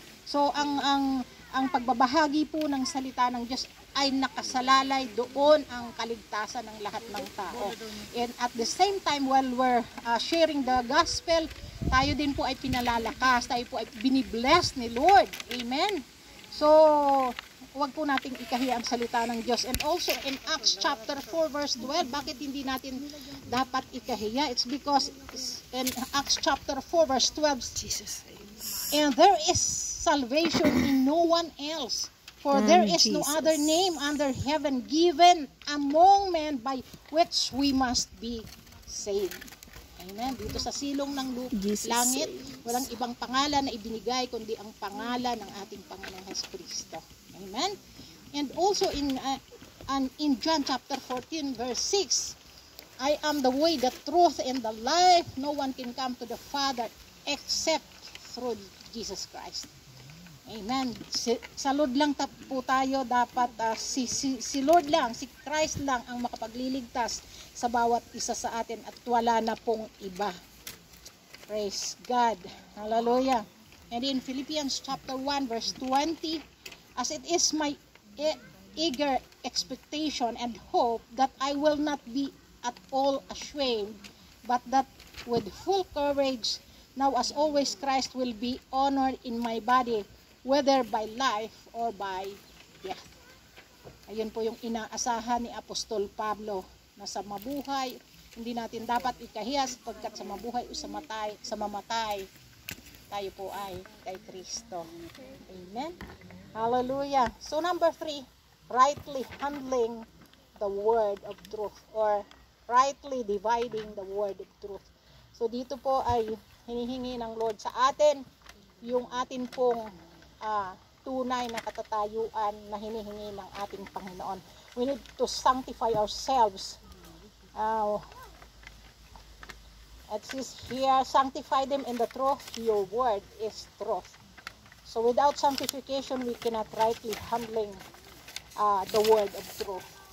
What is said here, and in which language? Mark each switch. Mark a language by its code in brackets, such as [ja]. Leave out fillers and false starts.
[tl] So ang pagbabahagi po ng salita ng Diyos ay nakasalalay doon ang kaligtasan ng lahat ng tao. [en] And at the same time, while we're sharing the gospel, [tl] tayo din po ay pinalalakas, tayo po ay binibless ni Lord. Amen? So, huwag po nating ikahiya ang salita ng Diyos. [en] And also in Acts chapter 4 verse 12, [tl] bakit hindi natin dapat ikahiya? [en] It's because in Acts chapter 4 verse 12, Jesus, and there is salvation in no one else. For there is no other name under heaven given among men by which we must be saved. Amen. [tl] Dito sa silong ng langit, walang ibang pangalan na ibinigay kundi ang pangalan ng ating Panginoong Jesucristo. Amen. [en] And also in John chapter 14 verse 6, I am the way, the truth, and the life. No one can come to the Father except through Jesus Christ. [tl] Amen. Sa Lord lang po tayo dapat, si Lord lang, si Christ lang ang makapagliligtas sa bawat isa sa atin at wala na pong iba. [en] Praise God. [tl] Hallelujah. [en] And in Philippians chapter 1 verse 20, as it is my eager expectation and hope that I will not be at all ashamed, but that with full courage, now as always Christ will be honored in my body, whether by life or by death. [tl] Ayun po yung inaasahan ni Apostol Pablo, na sa mabuhay, hindi natin dapat ikahiya sapagkat sa mabuhay o sa mamatay, tayo po ay kay Kristo. Amen? Hallelujah. [en] So number 3, rightly handling the word of truth, or rightly dividing the word of truth. [tl] So dito po ay hinihingi ng Lord sa atin yung atin pong tunay na katatayuan na hinihingi ng ating Panginoon. [en] We need to sanctify ourselves. It says here, sanctify them in the truth. Your word is truth. So without sanctification, we cannot rightly handling the word of truth.